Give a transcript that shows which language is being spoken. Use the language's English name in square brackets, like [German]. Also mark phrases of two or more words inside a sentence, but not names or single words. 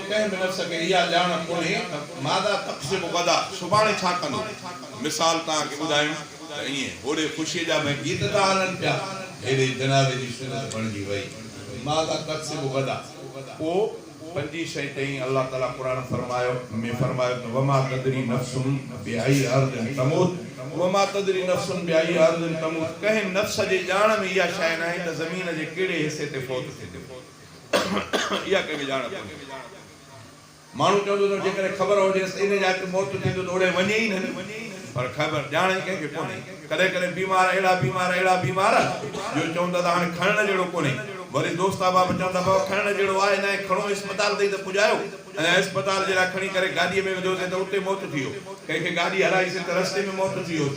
[Sindhi] कंहिं बि नफ़्स खे इहा ॼाण कोन्हे त [Arabic] ماذا تكسب غدا [Sindhi] सुभाणे छा कंदो मिसाल तव्हांखे ॿुधायूं त ईअं होॾे ख़ुशीअ जा भई गीत था हलनि पिया हेॾे जनाबे जी सुनत बणिजी वई [Arabic] ماذا تكسب غدا [Sindhi] पोइ पंजी शइ ताईं अल्लाह ताला क़ुरान फरमायो त [Arabic] وما تدري نفس بأي أرض تموت وما تدري نفس بأي أرض تموت [Sindhi] कंहिं नफ्स जे ॼाण में इहा शइ न आहे त ज़मीन जे कहिड़े हिसे ते फौत थींदो इहा कंहिंखे ॼाण कोन्हे माण्हू चवंदो त जेकॾहिं ख़बर हुजेसि इन जा मौत थींदो त ओड़े वञे ई न, पर ख़बर ॼाण ई कंहिंखे कोन्हे। कॾहिं कॾहिं बीमार अहिड़ा बीमार जो चवंदा त हाणे खणण जहिड़ो कोन्हे, वरी दोस्त बाबा चवंदा बाबा खणण जहिड़ो आहे न, खणो अस्पताल ताईं त पुॼायो, ऐं अस्पताल जे लाइ खणी करे गाॾीअ में विधोसीं त उते मौत थी वियो, कंहिंखे गाॾी हलाईसीं त रस्ते में मौत थी वियो।